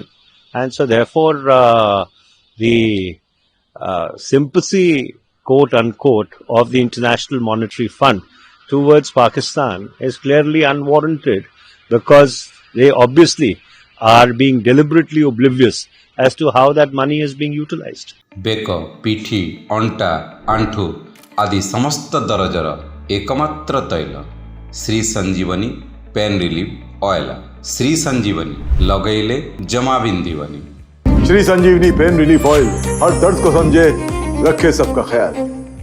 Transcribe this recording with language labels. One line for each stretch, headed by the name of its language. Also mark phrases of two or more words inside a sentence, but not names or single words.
English: And so therefore, the sympathy, quote unquote, of the International Monetary Fund towards Pakistan is clearly unwarranted because they obviously are being deliberately oblivious as to how that money is being utilized.
Odia: ବେକ ପିଠି ଅଣ୍ଟା ଆଣ୍ଠୁ ଆଦି ସମସ୍ତ ଦରଜର ଏକମାତ୍ର ତୈଳ ଶ୍ରୀ ସଞ୍ଜୀବନୀ ପେନ୍ ରିଲିଫ୍ ଅଏଲ୍। ଶ୍ରୀ ସଞ୍ଜୀବନୀ ଲଗେଇଲେ ଜମା ବିନ୍ଧିବନି।
Hindi: श्री संजीवनी पेन रिलीफ ऑयल हर दर्द को समझे, रखे सबका ख्याल।